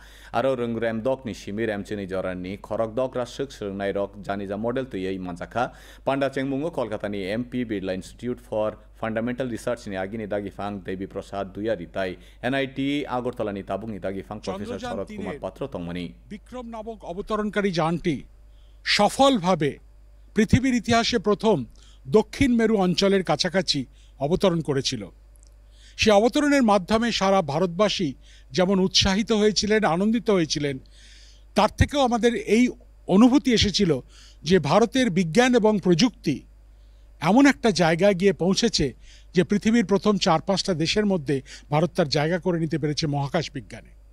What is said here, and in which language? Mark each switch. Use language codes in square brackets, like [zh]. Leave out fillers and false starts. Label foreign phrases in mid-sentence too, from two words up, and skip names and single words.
[trp] Aro rungrem dok ni shimir amcheni jorani khorok dok ra suk srngnai rok janija model tuye manjakha. Panda chengmungo Kolkata ni MP Birla Institute for Fundamental Research ni agini dagi fang Devi Prasad Duya ritai NIT Agartala ni tabung ni dagi fang Professor Sharad Kumar Patra tongmani [bn] বিক্রম নামক অবতরণকারী যানটি সফলভাবে পৃথিবীর ইতিহাসে প্রথম দক্ষিণ মেরু অঞ্চলের কাছাকাছি অবতরণ করেছিল। সে অবতরণের মাধ্যমে সারা ভারতবাসী যেমন উৎসাহিত হয়েছিলেন, আনন্দিত হয়েছিলেন, তার থেকেও আমাদের এই অনুভূতি এসেছিল যে ভারতের বিজ্ঞান এবং প্রযুক্তি এমন একটা জায়গায় গিয়ে পৌঁছেছে যে পৃথিবীর প্রথম ৪-৫টা দেশের মধ্যে ভারত তার জায়গা করে নিতে পেরেছে মহাকাশ বিজ্ঞানে।